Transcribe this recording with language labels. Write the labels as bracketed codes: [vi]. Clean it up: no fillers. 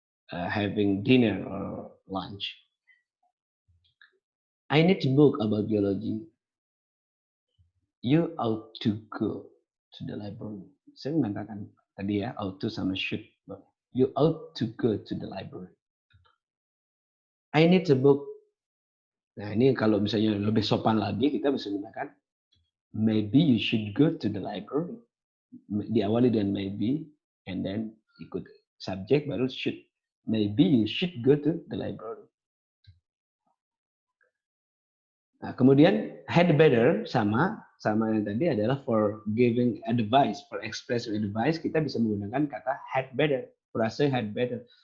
[en] having dinner or lunch. I need to book about biology. You ought to go to the library. [id] Saya mengatakan tadi ya, ought to sama should. [en] You ought to go to the library. I need to book. [id] Nah ini kalau misalnya lebih sopan lagi, kita bisa menggunakan [en] maybe you should go to the library. [id] Diawali dengan maybe, [en] and then [id] ikut subjek baru should. [en] Maybe you should go to the library. [id] Nah, kemudian had better sama yang tadi adalah [en] for giving advice, for expressing advice [id] kita bisa menggunakan kata had better. Frase had better.